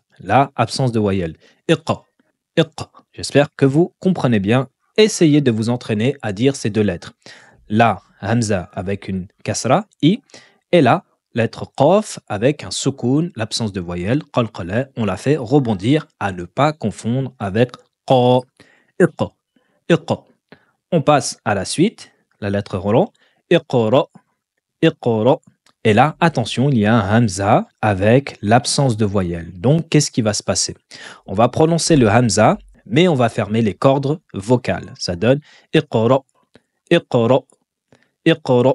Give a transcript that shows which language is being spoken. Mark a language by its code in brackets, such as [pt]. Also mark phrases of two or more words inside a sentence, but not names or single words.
[fr] Là, absence de voyelle. Iqqa, iqqa. J'espère que vous comprenez bien. Essayez de vous entraîner à dire ces deux lettres. Là, hamza avec une kasra, i, et là, lettre qaf avec un soukoun, l'absence de voyelle, qalqala, on la fait rebondir à ne pas confondre avec qa, iqqa, iqqa. On passe à la suite, la lettre roland, iqra, iqra. Et là, attention, il y a un hamza avec l'absence de voyelle. Donc, qu'est-ce qui va se passer? On va prononcer le hamza, mais on va fermer les cordes vocales. Ça donne iqra, iqra, iqra.